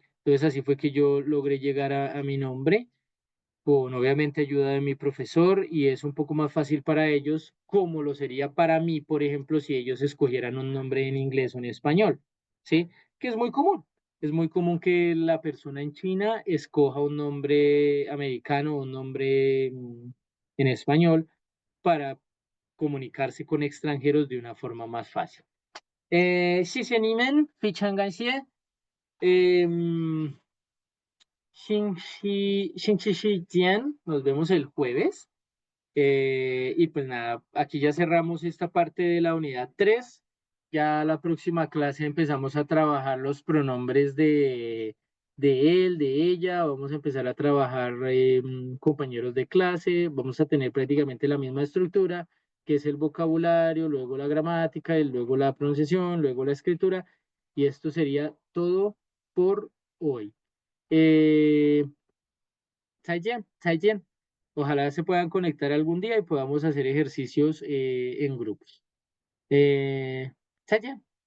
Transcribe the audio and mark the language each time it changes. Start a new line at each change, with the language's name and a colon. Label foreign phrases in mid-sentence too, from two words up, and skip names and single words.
Spanish: Entonces así fue que yo logré llegar a mi nombre con obviamente ayuda de mi profesor y es un poco más fácil para ellos como lo sería para mí, por ejemplo, si ellos escogieran un nombre en inglés o en español, ¿sí? Que es muy común. Es muy común que la persona en China escoja un nombre americano o un nombre en español para comunicarse con extranjeros de una forma más fácil.
Chinese: 谢谢你们，非常感谢。星期见,
Spanish: nos vemos el jueves. Y pues nada, aquí ya cerramos esta parte de la unidad 3. Ya la próxima clase empezamos a trabajar los pronombres de él, de ella. Vamos a empezar a trabajar compañeros de clase. Vamos a tener prácticamente la misma estructura, que es el vocabulario, luego la gramática, y luego la pronunciación, luego la escritura. Y esto sería todo por hoy.
Chinese: Eh, 再见.
Spanish: Ojalá se puedan conectar algún día y podamos hacer ejercicios en grupos.
Chinese: Eh, 再见.